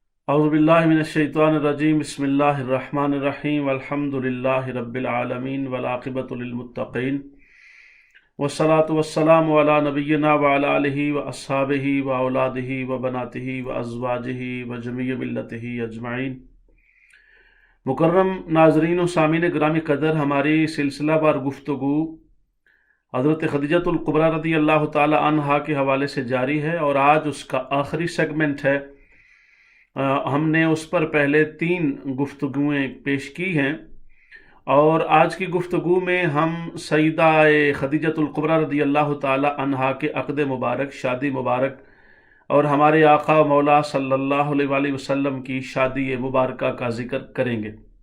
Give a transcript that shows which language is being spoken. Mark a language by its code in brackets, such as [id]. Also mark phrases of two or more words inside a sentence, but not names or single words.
[ar] أعوذ بالله من الشيطان الرجيم بسم الله الرحمن الرحيم الحمد لله رب العالمين والعاقبة للمتقين والصلاة والسلام على نبينا وعلى آله وأصحابه وأولاده وبناته وأزواجه وجميع ملته أجمعين. [hi] मुकर्रम नाज़रीन व सामीन गिरामी कदर, हमारी सिलसिलावार गुफ्तगू हज़रत खदीजतुल कुबरा [ar] رضي الله تعالى عنها [hi] के हवाले से जारी है और आज उसका आखिरी सेगमेंट है। हमने उस पर पहले 3 गुफ्तगुएँ पेश की हैं और आज की गुफ्तगू में हम सईदा खदीजतुल कुबरा [ar] رضي الله تعالى عنها [hi] के अक़द मुबारक, शादी मुबारक और हमारे आका मौला [ar] صلى الله عليه وسلم [hi] की शादी मुबारक का जिक्र करेंगे।